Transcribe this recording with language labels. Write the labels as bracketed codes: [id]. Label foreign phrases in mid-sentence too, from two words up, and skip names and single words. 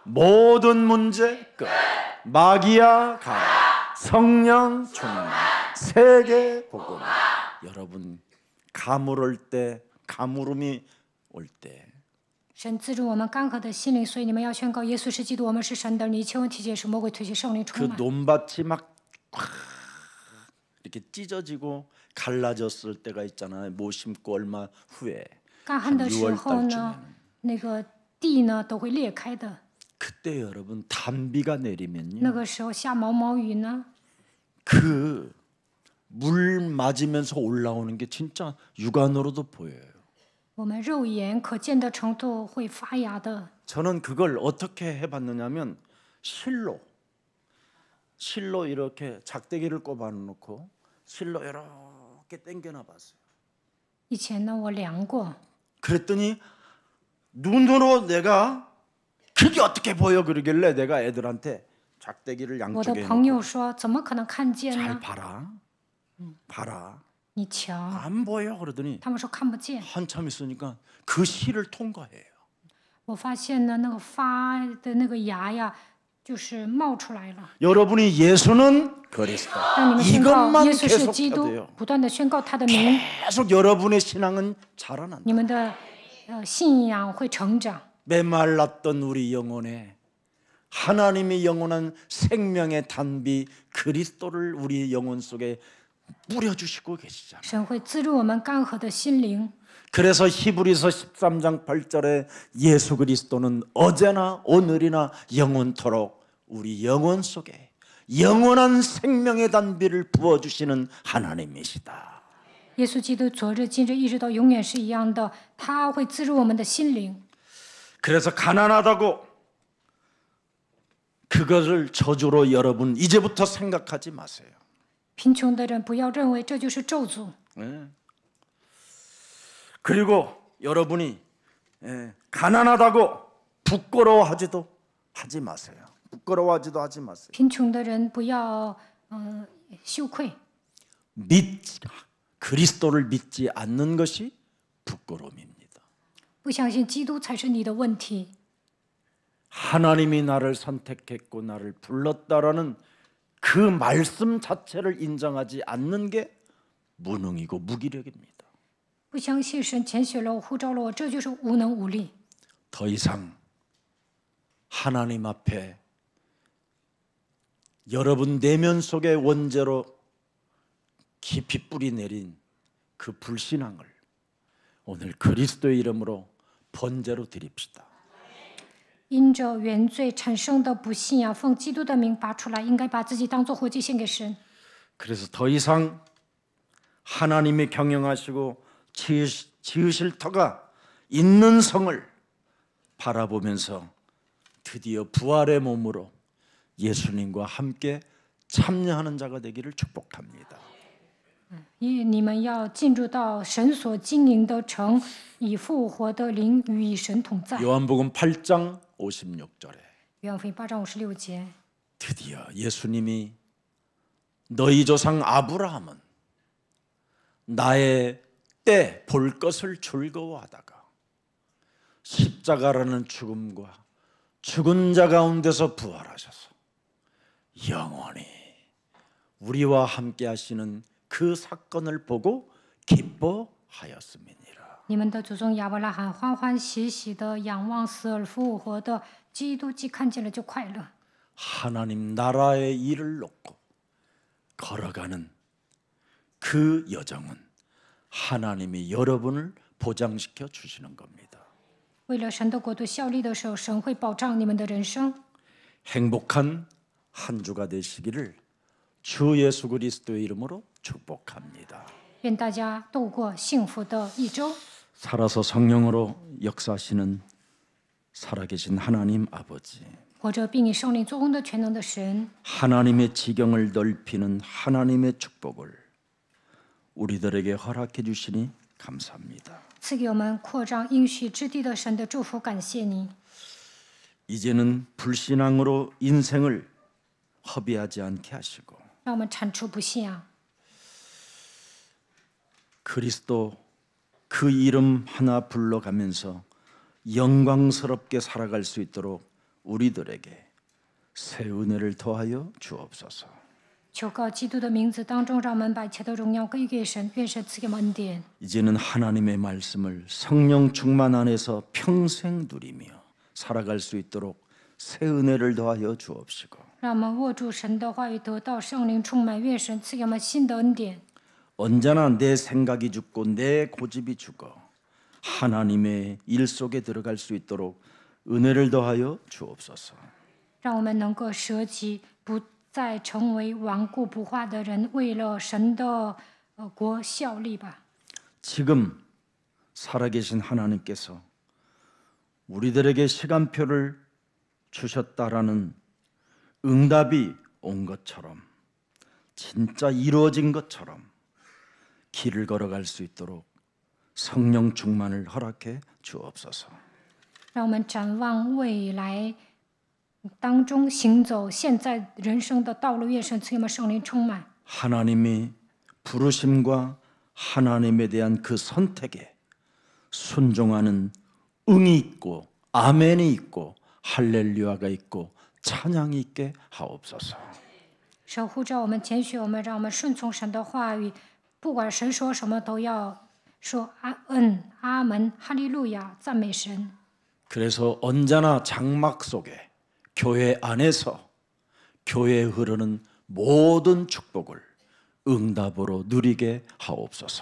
[ko] 모든 문제 끝. 마귀야 가라. 성령 충만. 세계 복음. 여러분 가물을 때, 가물음이 올 때. [zh] 神资助我们干涸的心灵，所以你们要宣告：耶稣是基督，我们是神的儿女。一切问题解是魔鬼推卸圣灵 [ko] 그 [zh] 充满。 [ko] 논밭이 막 이렇게 찢어지고 갈라졌을 때가 있잖아요. 못 심고 얼마 후에 [zh] 干旱的时 [ko] 6월 [zh] 候呢， [ko] 달쯤에는 [zh] 那个地呢都会裂开的。 [ko] 그때 여러분 단비가 [zh] 那 [ko] 내리면요. [zh] 个时候下毛毛雨呢， [ko] 그 물 맞으면서 올라오는 게 진짜 육안으로도 보여요. [zh] 我们肉眼可见的程度会发芽的。 [ko] 저는 그걸 어떻게 해봤느냐면 실로 이렇게 작대기를 꼽아 놓고 실로 이렇게 당겨놔 봤어요. [zh] 以前呢，我量过， [ko] 그랬더니 눈으로 내가 그게 어떻게 보여 그러길래 내가 애들한테 작대기를 [zh] 我的 [ko] 양쪽에 [zh] 朋 [ko] 놓고 [zh] 友说，怎么可能看见 [ko] 잘 [zh] 呢？ [ko] 봐라, 봐라, [zh] 你瞧， [ko] 안 보여 그러더니 [zh] 他们说看不见。 [ko] 한참 있으니까 그 실을 통과해요. [zh] 我发现呢，那个发的那个芽呀，就是冒出来了。 [ko] 여러분이 예수는 그리스도 [zh] 让你们宣告 [ko] 이것만 [zh] 耶稣是基 [ko] 계속해야 [zh] 督 [ko] 돼요. ， [zh] 不断的宣告他的名， [ko] 계속 여러분의 신앙은 자라난다. [zh] 你们的信仰会成长。 [ko] 메말랐던 우리 영혼에 하나님의 영원한 생명의 단비 그리스도를 우리 영혼 속에 뿌려주시고 계시잖아요. [zh] 神会滋润我们干涸的心灵。 [ko] 그래서 히브리서 13장 8절에 예수 그리스도는 어제나 오늘이나 영원토록 우리 영혼 속에 영원한 생명의 단비를 부어주시는 하나님이시다. [zh] 耶稣基督昨日、今日、一直到永远是一样的，他会滋润我们的心灵。 [ko] 그래서 가난하다고 그것을 저주로 여러분 이제부터 생각하지 마세요. [zh] 贫穷的人不要认为这就是咒诅。 [ko] 그리고 여러분이 가난하다고 부끄러워하지도 하지 마세요. 부끄러워하지도 하지 마세요. [zh] 贫穷的人不要羞愧。 [ko] 그리스도를 믿지 않는 것이 부끄러움입니다. [zh] 不相信基督才是你的问题。 [ko] 하나님이 나를 선택했고 나를 불렀다라는 그 말씀 자체를 인정하지 않는 게 무능이고 무기력입니다. [zh] 不相信神拣选了我、呼召了我，这就是无能无力。 [ko] 더 이상 하나님 앞에 여러분 내면 속의 원죄로 깊이 뿌리 내린 그 불신앙을 오늘 그리스도의 이름으로 번제로 드립시다. [zh] 因着原罪产生的不信仰，奉基督的名拔出来，应该把自己当作活祭献给神。 [ko] 그래서 더 이상 하나님이 경영하시고 지으실 터가 있는 성을 바라보면서 드디어 부활의 몸으로 예수님과 함께 참여하는 자가 되기를 축복합니다. [zh] 你们要进入到神所经营的城，以复活的灵与神同在。 [ko] 요한복음 8장 56절에 [zh] 约翰福音8章56节， [ko] 드디어 예수님이 너희 조상 아브라함은 나의 때 볼 것을 즐거워하다가 십자가라는 죽음과 죽은 자 가운데서 부활하셔서 영원히 우리와 함께 하시는 그 사건을 보고 기뻐하였음이니라. [zh] 你们的祖宗亚伯拉罕欢欢喜喜的仰望死而复活的基督，既看见了就快乐。 [ko] 하나님 나라의 일을 놓고 걸어가는 그 여정은 하나님이 여러분을 보장시켜 주시는 겁니다. [zh] 为了神的国度效力的时候，神会保障你们的人生。 [ko] 행복한 한 주가 되시기를 주 예수 그리스도의 이름으로 축복합니다. [zh] 愿大家度过幸福的一周。 [ko] 살아서 성령으로 역사하시는 살아계신 하나님 아버지, [zh] 活着并以圣灵做工的全能的神， [ko] 하나님의 지경을 넓히는 하나님의 축복을 우리들에게 허락해 주시니 감사합니다. [zh] 赐给我们扩张应许之地的神的祝福，感谢你。 [ko] 이제는 불신앙으로 인생을 허비하지 않게 하시고 [zh] 让我们铲除不信仰， [ko] 그리스도 그 이름 하나 불러가면서 영광스럽게 살아갈 수 있도록 우리들에게 새 은혜를 더하여 주옵소서. [zh] 求告基督的名字当中，让我们把一切的荣耀归给神，愿神赐给我们恩典。 [ko] 이제는 하나님의 말씀을 성령 충만 안에서 평생 누리며 살아갈 수 있도록 새 은혜를 더하여 주옵시고 [zh] 让我们握住神的话语，得到圣灵充满，愿神赐给我们新的恩典。 [ko] 언제나 내 생각이 죽고 내 고집이 죽어 하나님의 일 속에 들어갈 수 있도록 은혜를 더하여 주옵소서. [zh] 让我们能够舍己，不再成为顽固不化的人，为了神的国效力吧。 [ko] 지금 살아계신 하나님께서 우리들에게 시간표를 주셨다라는 응답이 온 것처럼 진짜 이루어진 것처럼 길을 걸어갈 수 있도록 성령 충만을 허락해 주옵소서. [zh] 让我们展望未来当中行走现在人生的道路，愿神赐给我们圣灵充满。 [ko] 하나님이 부르심과 하나님에 대한 그 선택에 순종하는 응이 있고 아멘이 있고 할렐루야가 있고 찬양이 있게 하옵소서. [zh] 神呼召我们，拣选我们，让我们顺从神的话语，不管神说什么，都要说阿门、哈利路亚，赞美神。 [ko] 그래서 언제나 장막 속에 교회 안에서 교회에 흐르는 모든 축복을 응답으로 누리게 하옵소서.